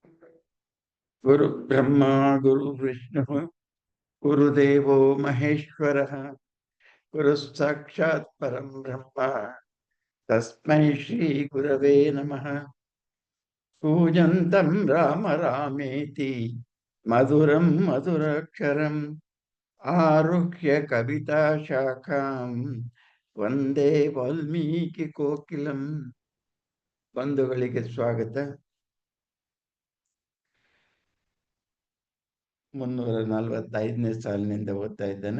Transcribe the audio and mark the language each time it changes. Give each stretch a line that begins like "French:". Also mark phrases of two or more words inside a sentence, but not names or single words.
Sanskrit: ಗುರು ಬ್ರಹ್ಮ ಗುರು ವಿಷ್ಣು ಗುರುದೇವೋ ಮಹೇಶ್ವರ ಗುರು ಸಾಕ್ಷಾತ್ ಪರಂ ಬ್ರಹ್ಮ ತಸ್ಮೈ ಶ್ರೀ ಗುರವೇ ನಮಃ. ಕೂಜಂತಂ ರಾಮ ರಾಮೇತಿ ಮಧುರಂ ಮಧುರಾಕ್ಷರಂ ಆರುಹ್ಯ ಕವಿತಾ ಶಾಖಾಂ ವಂದೇ ವಾಲ್ಮೀಕಿ ಕೋಕಿಲಂ.
Kannada: ಬಂಧುಗಳಿಗೆ ಸ್ವಾಗತ. 345ನೇ ಸಾಲಿನಿಂದ ಓದ್ತಾ ಇದ್ದೇನೆ.